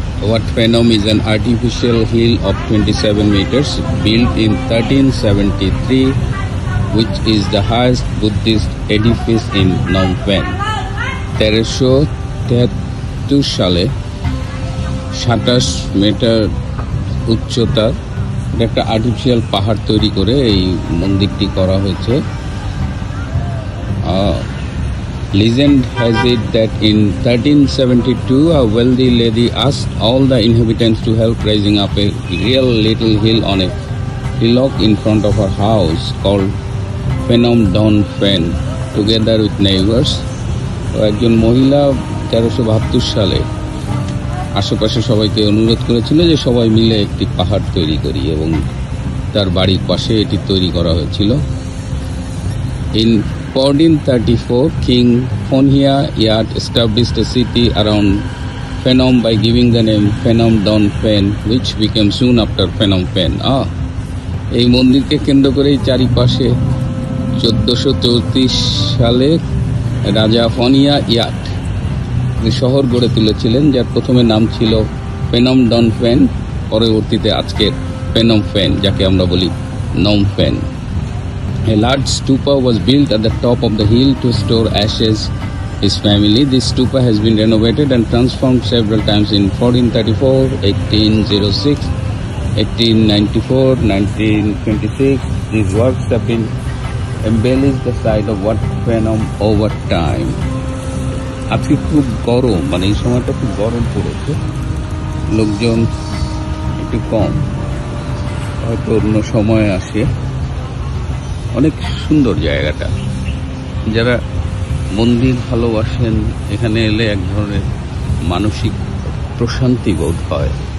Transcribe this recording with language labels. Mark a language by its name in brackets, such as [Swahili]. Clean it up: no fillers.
[English] Wat Phenom is an artificial hill of 27 meters built in 1373, which is the highest Buddhist edifice in Phnom Penh. [Bangla] 1373 সালে 27 metre উচ্চতার একটা artificial পাহাড় তৈরি করে এই মন্দিরটি করা হয়েছে। [English] Legend has it that in 1372 a wealthy lady asked all the inhabitants to help raising up a real little hill on a hillock in front of her house called Phenom Don Phen together with neighbors. [Bangla] তো একজন মহিলা 1372 সালে আশেপাশে সবাইকে অনুরোধ করেছিল যে সবাই মিলে একটি পাহাড় তৈরি করি, এবং তার বাড়ির পাশে এটি তৈরি করা হয়েছিল। [English] In 1434, King Phonhia Yat established a city around Phenom by giving the name Phenom Don Phen, which became soon after Phenom Penh. [Bangla] এই মন্দিরকে কেন্দ্র করেই চারিপাশে 1434 সালে রাজা ফনিয়া ইয়াট শহর গড়ে তুলেছিলেন, যার প্রথমে নাম ছিল পেনম ডন ফেন, পরবর্তীতে আজকের পেনম ফেন, যাকে আমরা বলি নম ফেন। [English] A large stupa was built at the top of the hill to store ashes his family. This stupa has been renovated and transformed several times in 1434, 1806, 1894, 1926. These works have been embellished the site of Wat Phenom over time. [Bangla] আজকে খুব গরম, মানে এই সময়টা খুব গরম পড়েছে, লোকজন একটু কম, হয়তো অন্য সময় আসে। অনেক সুন্দর জায়গাটা, যারা মন্দির ভালোবাসেন এখানে এলে এক ধরনের মানসিক প্রশান্তি বোধ হয়।